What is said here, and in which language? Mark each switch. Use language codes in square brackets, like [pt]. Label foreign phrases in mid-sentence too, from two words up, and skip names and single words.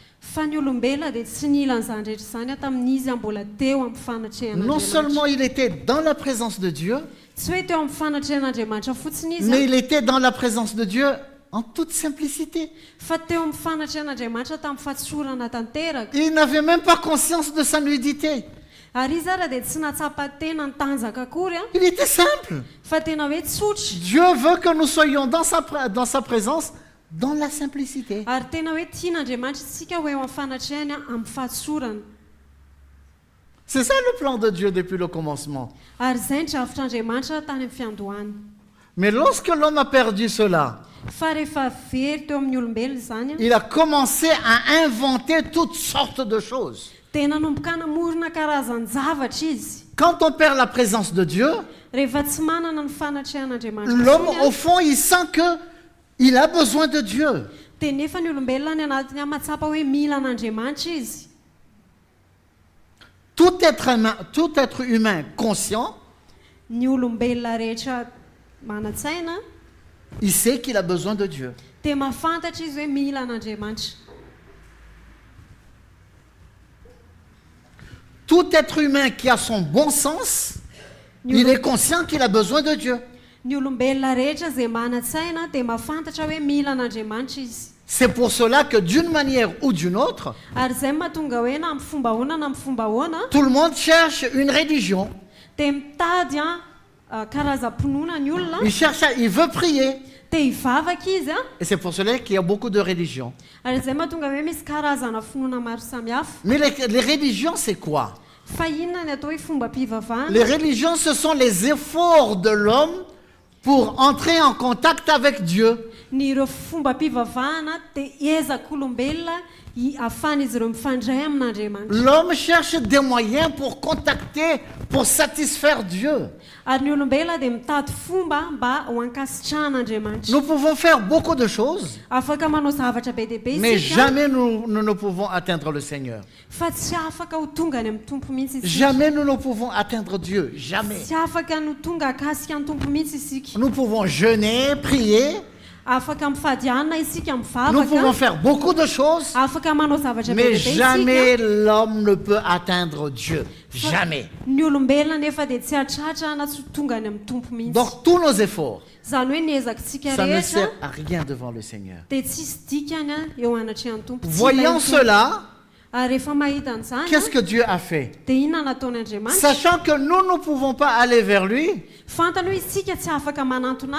[mg] fa ny olombelona dia tsy nila an'izany rehetra izany tamin'izy mbola teo amin'ny [fr] Non [mg] fanatrehan'Andriamanitra. [fr] seulement il était dans la présence de Dieu, [mg] Tsy hoe teo amin'ny fanatrehan'Andriamanitra fotsiny izy [fr] mais il était dans la présence de Dieu en toute simplicité. [mg] fa teo amin'ny fanatrehan'Andriamanitra tamin'ny fahatsorana tanteraka. [fr] Il n'avait même pas conscience de sa nudité. [mg] Ary izy ara dia tsy natsapa tena ny tanjaka akory [fr] Il était simple. [mg] fa tena hoe tsotra. [fr] Dieu veut que nous soyons dans sa présence, dans la simplicité. [mg] Ary tena hoe tian'Andriamanitra isika hoe eo amin'ny fanatrehany amin'ny fahatsorana. [fr] C'est ça le plan de Dieu depuis le commencement. [mg] Ary izay ny dravitr'Andriamanitra tany amin'ny fiandohany. [fr] Mais lorsque l'homme a perdu cela, [mg] Fa rehefa very teo amin'ny olombelona izany [fr] il a commencé à inventer toutes sortes de choses. [mg] dia nanomboka namorona karazan-javatra izy. [fr] Quand on perd la présence de Dieu, [mg] Rehefa tsy manana ny fanatrehan'Andriamanitra [fr] l'homme, [mg] intsony [fr] au fond, il sent qu'il a besoin de Dieu. [mg] dia nefa ny olombelona ny anatiny mahatsapa hoe mila an'Andriamanitra izy. [fr] Tout être humain conscient, [mg] Ny olombelona rehetra manatsaina [fr] il sait qu'il a besoin de Dieu. [mg] dia mahafantatra izy hoe mila an'Andriamanitra. [fr] Tout être humain qui a son bon sens, il est conscient qu'il a besoin de Dieu. [mg] Ny olombelona rehetra izay manatsaina dia mahafantatra hoe mila an'Andriamanitra izy. [fr] C'est pour cela que d'une manière ou d'une autre, [mg] Ary izay mahatonga hoe na amin'ny fomba ahoana na amin'ny fomba ahoana [fr] tout le monde cherche une religion. [mg] dia mitady karazam-pinoana ny olona [fr] Il veut prier. [mg] dia hivavaka izy [fr] Et c'est pour cela qu'il y a beaucoup de religions. [mg] ary izay mahatonga hoe misy karazana finoana maro samihafa. [fr] Mais les religions, c'est quoi? [mg] Fa inona ny atao hoe fomba-pivavahana? [fr] Les religions, ce sont les efforts de l'homme pour entrer en contact avec Dieu. [mg] Ny ireo fomba-pivavahana dia ezaka olombelona ahafahana izy ireo mifandray amin'Andriamanitra. [fr] L'homme cherche des moyens pour contacter, pour satisfaire Dieu. [mg] Ary ny olombelona dia mitady fomba mba ho ankasitrahan'Andriamanitra. [fr] Nous pouvons faire beaucoup de choses, [mg] Afaka manao zavatra be dia be [fr] mais [mg] isika, [fr] jamais nous ne pouvons atteindre le Seigneur. [mg] fa tsy afaka ho tonga any amin'ny tompo mihitsy isika. [fr] Jamais nous ne pouvons atteindre Dieu. Jamais. [mg] Tsy afaka no tonga akasika ny tompo mihitsy isika. [fr] Nous pouvons jeûner, prier. [mg] Afaka mifady anina isika [fr] Nous pouvons [mg] mivavaka. [fr] faire beaucoup de choses, [mg] Afaka manao zavatra be [fr] mais [mg] dia be [fr] jamais [mg] isika. [fr] l'homme ne peut atteindre Dieu. Jamais. [mg] Ny olombelona nefa dia tsy hatratra na tsy tonga any amin'ny tompo mihitsy. [fr] Donc tous nos efforts, [mg] Zany hoe ny ezakantsika [fr] ça ne [mg] rehetra [fr] sert à rien devant le Seigneur. [mg] dia tsisy dikany eo anatrehan'ny tompo. Tsy [fr] Voyant [mg] ilain'ny tompo. [fr] cela, [mg] Ary rehefa mahita an'izany [fr] qu'est-ce que Dieu a fait? [mg] dia inona nataony Andriamanitra? [fr] Sachant que nous ne pouvons pas aller vers lui, [mg] Fantany hoe isika tsy afaka manantona